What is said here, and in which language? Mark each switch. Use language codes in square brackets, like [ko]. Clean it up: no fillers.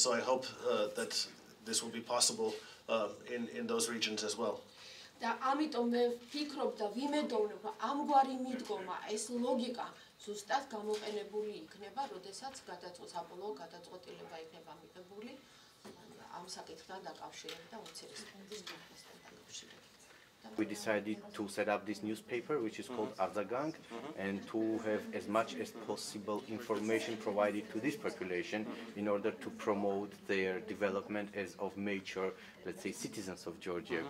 [en] So I hope that this will be possible in those regions as well. [ka] და ამიტომ მე ვფიქრობ და ვიმედოვნებ, რომ ამგვარი მიდგომა, ეს ლოგიკა ზუსტად გამოყენებული იქნება, როდესაც საბოლოო გადაწყვეტილება იქნება მიღებული ამ საკითხთან დაკავშირებით და უმცირესობების განხილვასთან დაკავშირებით. [en] We decided to set up this newspaper, which is called Arzagang, and to have as much as possible information provided to this population in order to promote their development as of mature, let's say, citizens of Georgia.